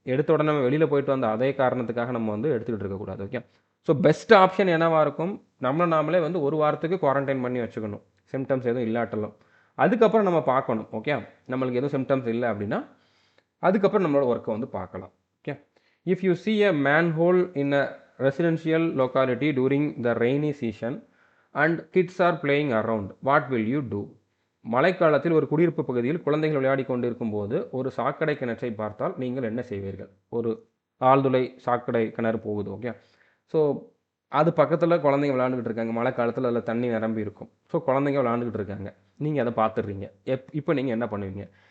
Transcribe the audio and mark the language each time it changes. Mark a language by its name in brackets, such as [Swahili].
[Tamil] எடுத்த உடனே நம்ம வெளியில் போயிட்டு வந்த அதே காரணத்துக்காக நம்ம வந்து எடுத்துக்கிட்டு இருக்கக்கூடாது. ஓகே, ஸோ பெஸ்ட் ஆப்ஷன் என்னவாக இருக்கும், நாமளே வந்து ஒரு வாரத்துக்கு குவாரண்டைன் பண்ணி வச்சுக்கணும், சிம்டம்ஸ் எதுவும் இல்லாட்டலும். அதுக்கப்புறம் நம்ம பார்க்கணும். ஓகே, நம்மளுக்கு எதுவும் சிம்டம்ஸ் இல்லை அப்படின்னா அதுக்கப்புறம் நம்மளோட ஒர்க்கை வந்து பார்க்கலாம். [English] Okay, if you see a manhole in a residential locality during the rainy season and kids are playing around, what will you do? [Tamil] மழைக்காலத்தில் ஒரு குடியிருப்பு பகுதியில் குழந்தைகள் விளையாடி கொண்டிருக்கும் போது ஒரு சாக்கடை கிணற்றை பார்த்தால் நீங்கள் என்ன செய்வீர்கள்? ஒரு ஆழ்துளை சாக்கடை கிணறு போகுது. ஓகே, ஸோ அது பக்கத்தில் குழந்தைங்க விளையாண்டுக்கிட்டு இருக்காங்க. மழை காலத்தில் அதில் தண்ணி நிரம்பி இருக்கும். ஸோ குழந்தைங்க விளையாண்டுக்கிட்டு இருக்காங்க, நீங்கள் அதை பார்த்துடுறீங்க. இப்போ நீங்கள் என்ன பண்ணுவீங்க?